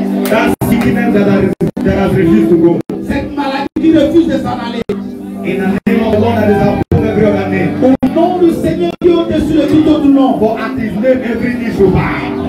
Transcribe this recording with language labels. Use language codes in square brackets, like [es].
[en] That sickness that has refused to go. [fr] Cette maladie qui refuse de s'en aller. [en] In the name of the Lord that is above every other name. [fr] Au nom du Seigneur qui est au-dessus de tout autre nom. [en] For at his name every knee shall bow.